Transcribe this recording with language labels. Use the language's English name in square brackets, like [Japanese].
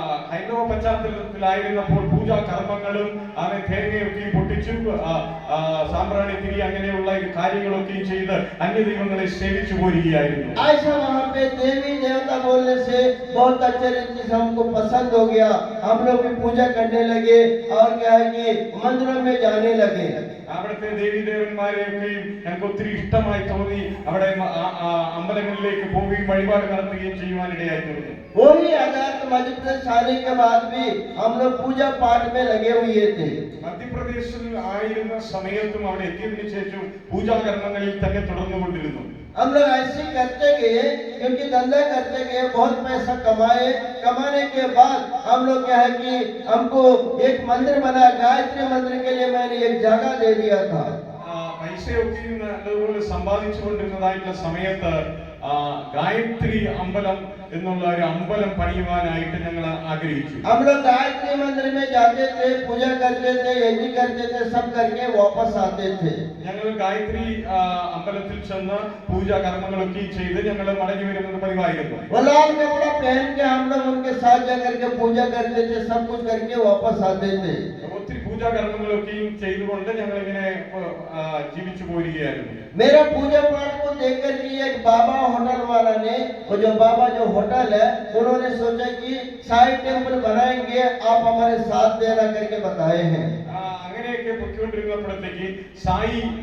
[Malayalam] ഹൈന്ദവ പശ്ചാത്തലത്തിലായിരുന്നപ്പോൾ പൂജാ കർമ്മങ്ങളും അവൻ തേങ്ങയൊക്കെയും പൊട്ടിച്ചു സാമ്പ്രാണി തിരി അങ്ങനെയുള്ള കാര്യങ്ങളൊക്കെയും ചെയ്ത് അന്യദൈവങ്ങളെ സേവിച്ചു പോരുകയായിരുന്നു. [Hindi] ऐसा वहाँ पे देवी देवता बोलने से बहुत अच्छे चीज हमको पसंद हो गया, हम लोग भी पूजा करने लगे और क्या है कि मंदिरों में जाने लगे। [Malayalam] അവിടുത്തെ ദേവീദേവന്മാരെയൊക്കെയും ഞങ്ങൾക്ക് ഒത്തിരി ഇഷ്ടമായി തോന്നി. അവിടെ അമ്പലങ്ങളിലേക്ക് പോവുകയും വഴിപാട് നടത്തുകയും ചെയ്യുവാനിടയായി തീർന്നു. [Hindi] वही आजाद मध्य प्रदेश आने के बाद भी हम लोग पूजा पाठ में लगे हुए थे। [Malayalam] മധ്യപ്രദേശിൽ ആയിരുന്ന സമയത്തും അവിടെ എത്തിയതിനു ശേഷം പൂജാകർമ്മങ്ങളിൽ തന്നെ തുടർന്നുകൊണ്ടിരുന്നു. [Hindi] हम लोग ऐसे करते गए, क्योंकि धंधा करते गए, बहुत पैसा कमाए। कमाने के बाद हम लोग क्या है कि हमको एक मंदिर बना, गायत्री मंदिर के लिए मैंने एक जगह दे दिया था। [Malayalam] പൈസയൊക്കെ നല്ലതുപോലെ സമ്പാദിച്ചു കൊണ്ടിരുന്നതായിട്ടുള്ള സമയത്ത് ഗായത്രി അമ്പലം എന്നുള്ള ഒരു അമ്പലം പണിയുവാനായിട്ട് ഞങ്ങൾ ആഗ്രഹിച്ചു. [Hindi] हम लोग गायत्री मंदिर में जाते थे, पूजा करते थे, यज्ञ करते थे, सब करके वापस आते थे। [Malayalam] ഞങ്ങൾ ഗായത്രി അമ്പലത്തിൽ ചെന്ന് പൂജാ കർമ്മങ്ങളൊക്കെ ചെയ്ത് ഞങ്ങൾ മടങ്ങി വരുന്നത് പതിവായിരുന്നു. [Hindi] वो लाल कपड़ा पहन के हम लोग उनके साथ जाकर के पूजा करते थे, सब कुछ करके वापस आते थे। [Malayalam] ഒത്തിരി പൂജാ കർമ്മങ്ങളൊക്കെയും ചെയ്തുകൊണ്ട് ഞങ്ങൾ ഇങ്ങനെ ജീവിച്ചു പോരുകയായിരുന്നു. [Hindi] मेरा पूजा पाठ को देख कर के एक बाबा होटल वाला ने, वो जो बाबा जो होटल है, उन्होंने सोचा कि साई टेम्पल बनाएंगे, आप हमारे साथ देना करके बताए हैं। [Malayalam] അങ്ങനെയൊക്കെ പൊയ്ക്കൊണ്ടിരുന്നപ്പോഴത്തേക്ക് സായി